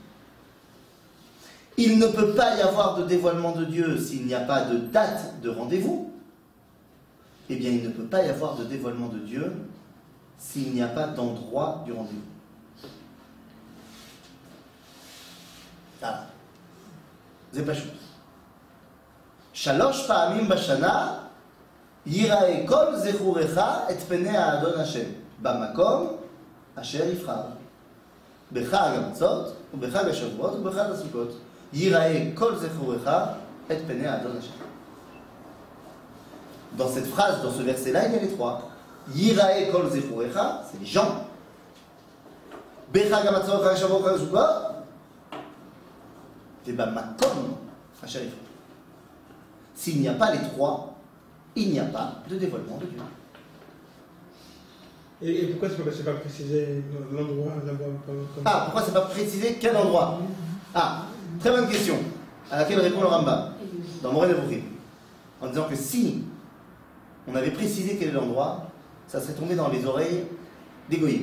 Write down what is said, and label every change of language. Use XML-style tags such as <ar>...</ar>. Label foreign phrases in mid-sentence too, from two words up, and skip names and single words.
<fr>Il ne peut pas y avoir de dévoilement de Dieu s'il n'y a pas de date de rendez-vous. Eh bien, il ne peut pas y avoir de dévoilement de Dieu s'il n'y a pas d'endroit du rendez-vous. Ah, c'est pas chose.</fr> <he>שלוש פעמים בשנה יראה כל זכורך את פני אדון השם. במקום אשר יבחר בחג המצות, ובחג השבועות ובחג הסוכות. ייראה כל זכורך את פני האדון השם.</he> <fr>Dans cette phrase, dans ce verset-là, il y a les trois.</fr> <he>יראה כל זכורך,</he> <fr>c'est les gens.</fr> <he>בחג המצות חג שבועות חג הסוכות. ובמקום אשר יפחד.</he> <fr>S'il n'y a pas les trois, il n'y a pas de dévoilement de Dieu. Et pourquoi c'est pas précisé l'endroit là-bas comme... Ah, pourquoi c'est pas précisé quel endroit? Ah, très bonne question, à laquelle répond le Rambam, dans Moreh Nevuchim, en disant que si on avait précisé quel est l'endroit, ça serait tombé dans les oreilles des Goïms.</fr>